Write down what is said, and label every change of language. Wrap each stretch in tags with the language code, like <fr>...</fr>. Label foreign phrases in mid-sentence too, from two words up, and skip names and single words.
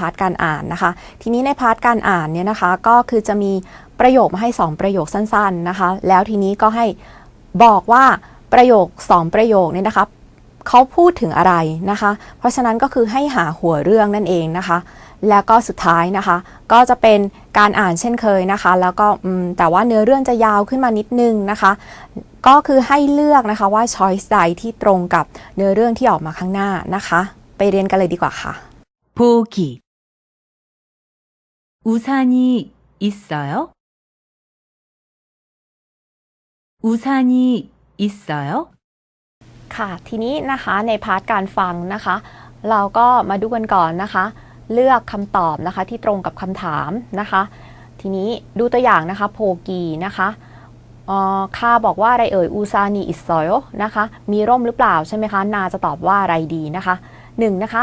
<th>ร์ทการอ่านนะคะทีนี้ในพาร์ทการอ่านเนี่ยนะคะก็คือจะมีประโยคมาให้2ประโยคสั้นๆนะคะแล้วทีนี้ก็ให้บอกว่าประโยค2ประโยคนี้นะคะเขาพูดถึงอะไรนะคะเพราะฉะนั้นก็คือให้หาหัวเรื่องนั่นเองนะคะแล้วก็สุดท้ายนะคะก็จะเป็นการอ่านเช่นเคยนะคะแล้วก็แต่ว่าเนื้อเรื่องจะยาวขึ้นมานิดนึงนะคะก็คือให้เลือกนะคะว่า choice ใดที่ตรงกับเนื้อเรื่องที่ออกมาข้างหน้านะคะไปเรียนกันเลยดีกว่าค่ะ</th> <ko>보기 우산이 있어요? 우산이 있어요?</ko> <th>ค่ะทีนี้นะคะในพาร์ทการฟังนะคะเราก็มาดูกันก่อนนะคะเลือกคำตอบนะคะที่ตรงกับคำถามนะคะทีนี้ดูตัวอย่างนะคะโพกีนะคะคาบอกว่าอะไรเอ่ย</th> <ko>우산이 있어요</ko> <th>นะคะมีร่มหรือเปล่าใช่ไหมคะนาจะตอบว่าอะไรดีนะคะ1นะคะ</th>